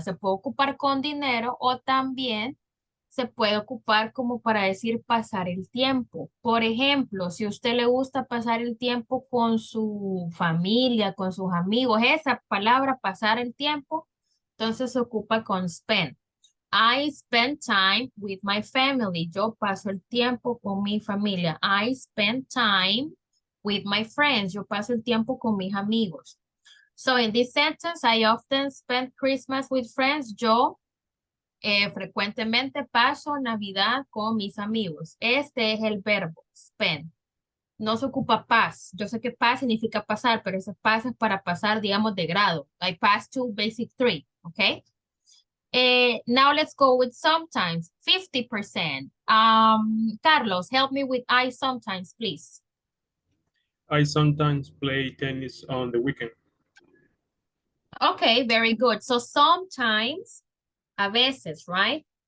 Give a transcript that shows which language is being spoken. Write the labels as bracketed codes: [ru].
[es] Se puede ocupar con dinero o también se puede ocupar como para decir pasar el tiempo. Por ejemplo, si a usted le gusta pasar el tiempo con su familia, con sus amigos, esa palabra pasar el tiempo, entonces se ocupa con spend. [en] I spend time with my family. [es] Yo paso el tiempo con mi familia. [en] I spend time with my friends. [es] Yo paso el tiempo con mis amigos. [en] So in this sentence, I often spend Christmas with friends. [es] Yo frecuentemente paso Navidad con mis amigos. Este es el verbo, spend. No se ocupa pass. Yo sé que pass significa pasar, pero ese pass es para pasar, digamos, de grado. [en] I pass to basic 3, okay? Now let's go with sometimes, 50%. Carlos, help me with I sometimes, please. I sometimes play tennis on the weekend. Okay, very good. So sometimes, [es] a veces, [en] right?